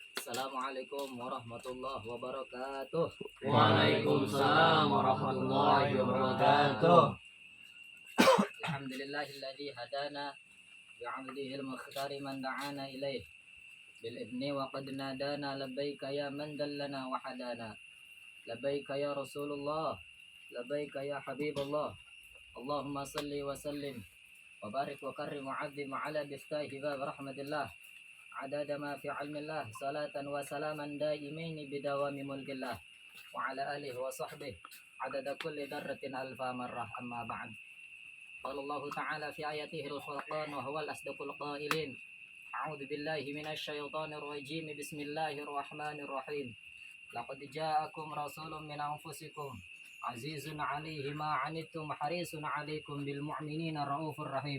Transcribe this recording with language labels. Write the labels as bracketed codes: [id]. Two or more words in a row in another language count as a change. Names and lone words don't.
[ar] السلام عليكم ورحمة الله وبركاته. وعليكم السلام ورحمة الله وبركاته. الحمد لله الذي هدانا بعبده المختار من دعانا إليه بالإذن وقد نادانا لبيك يا من دلنا وهدانا لبيك يا رسول الله لبيك يا حبيب الله. اللهم صل وسلم وبارك وكرم وعظم على بفتح باب رحمة الله عدد ما في علم الله صلاة وسلاما دائمين بدوام ملك الله وعلى آله وصحبه عدد كل ذرة ألف مرة أما بعد. قال الله تعالى في آياته الفرقان وهو الأصدق القائلين أعوذ بالله من الشيطان الرجيم بسم الله الرحمن الرحيم لقد جاءكم رسول من أنفسكم عزيز عليه ما عنتم حريص عليكم بالمؤمنين الرؤوف الرحيم.